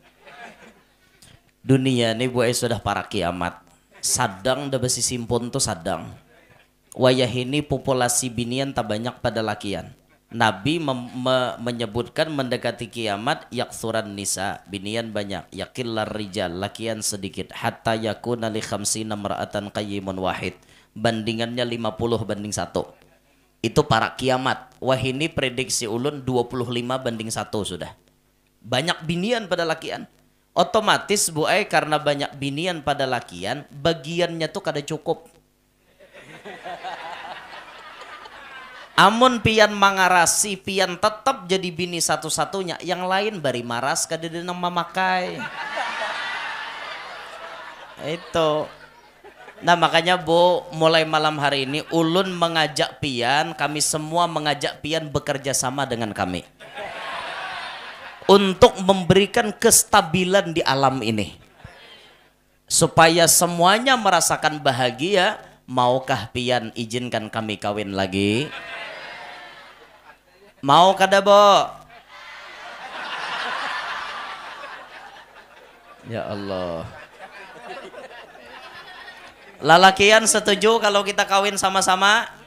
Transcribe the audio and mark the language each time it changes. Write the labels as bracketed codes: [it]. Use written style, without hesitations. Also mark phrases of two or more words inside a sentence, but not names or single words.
[bjn] Dunia ini buai sudah para kiamat. Sadang dah besi simpon tuh sadang. Wayah ini populasi binian tak banyak pada lakian. Nabi menyebutkan mendekati kiamat [ar] يكثر النساء, [bjn] binian banyak, [ar] يقل الرجال, [bjn] lakian sedikit, [ar] حتى يكون لخمسين امرأة قيم واحد. [bjn] Bandingannya 50 banding 1. Itu para kiamat. Wah ini prediksi ulun 25:1 sudah. Banyak binian pada lakian. Otomatis buai karena banyak binian pada lakian, bagiannya tuh kada cukup. Amun pian mangarasi, pian tetap jadi bini satu-satunya, yang lain bari maras kada denang memakai. Itu. Nah makanya Bu, mulai malam hari ini ulun mengajak pian, kami semua mengajak pian bekerja sama dengan kami. Untuk memberikan kestabilan di alam ini. Supaya semuanya merasakan bahagia, maukah pian izinkan kami kawin lagi? Mau kada Bo? Ya Allah. Lalakian setuju kalau kita kawin sama-sama?